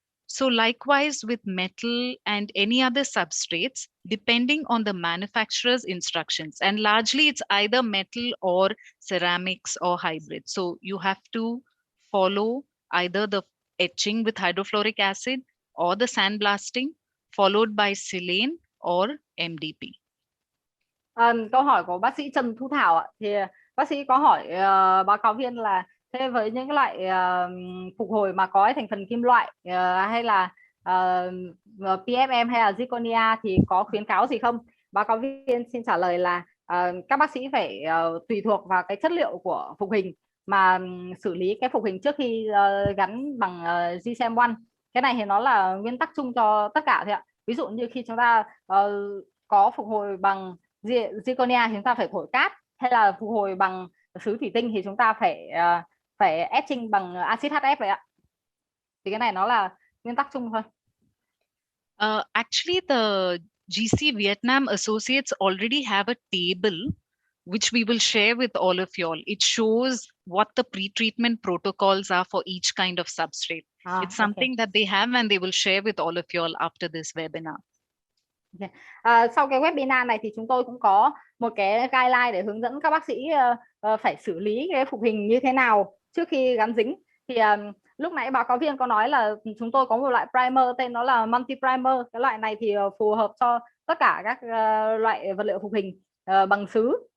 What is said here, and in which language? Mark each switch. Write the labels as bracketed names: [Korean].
[English] So likewise with metal and any other substrates, depending on the manufacturer's instructions, and largely it's either metal or ceramics or hybrid. So you have to follow either the etching with hydrofluoric acid or the sandblasting, followed by silane or MDP. [Vietnamese] Câu hỏi của bác sĩ Trần Thu Thảo ạ, thì bác sĩ có hỏi báo cáo viên là thế với những loại phục hồi mà có thành phần kim loại hay là PFM hay là zirconia thì có khuyến cáo gì không? Báo cáo viên xin trả lời là các bác sĩ phải tùy thuộc vào cái chất liệu của phục hình mà xử lý cái phục hình trước khi gắn bằng GSEM1. Cái này thì nó là nguyên tắc chung cho tất cả thôi ạ. Ví dụ như khi chúng ta có phục hồi bằng zirconia thì chúng ta phải thổi cát, hay là phục hồi bằng sứ thủy tinh thì chúng ta phải etching bằng axit HF vậy ạ. Thì cái này nó là nguyên tắc chung thôi. [English] Actually, the GC Vietnam associates already have a table which we will share with all of you all. It shows what the pre-treatment protocols are for each kind of substrate. It's something that they have and they will share with all of you all after this webinar. [Vietnamese] Sau cái webinar này thì chúng tôi cũng có một cái guideline để hướng dẫn các bác sĩ phải xử lý cái phục hình như thế nào trước khi gắn dính. Thì lúc nãy báo cáo viên có nói là chúng tôi có một loại primer tên nó là multi primer. Cái loại này thì phù hợp cho tất cả các loại vật liệu phục hình bằng sứ.